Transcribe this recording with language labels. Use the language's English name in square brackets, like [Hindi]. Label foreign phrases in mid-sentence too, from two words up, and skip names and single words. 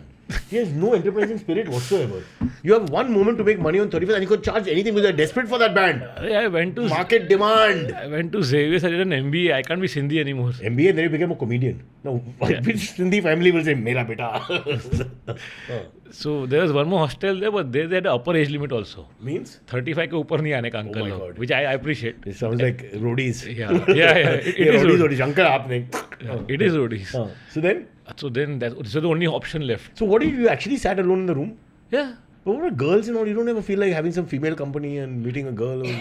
[English] He has no enterprising spirit whatsoever. You have one moment to make money on 31st and you could charge anything because you're desperate for that band. I went to Market demand. I went to Xavier's. I did an MBA. I can't be Sindhi anymore. MBA and then you became a comedian. Now, which Sindhi family will say, [Hindi] Mera beta? [English] So there was one more hostel there, but they had an upper age limit also. Means? [Hindi] 35 ke upar nahi aane ka uncle [English] my log, God. which I appreciate. It sounds like roadies. Yeah. It is roadies, roadies. roadies. Uncle, aapne. It is roadies. So then? So then that's the only option left. So what did you actually sat alone in the room? Yeah. But what are girls and all? You don't ever feel like having some female company and meeting a girl or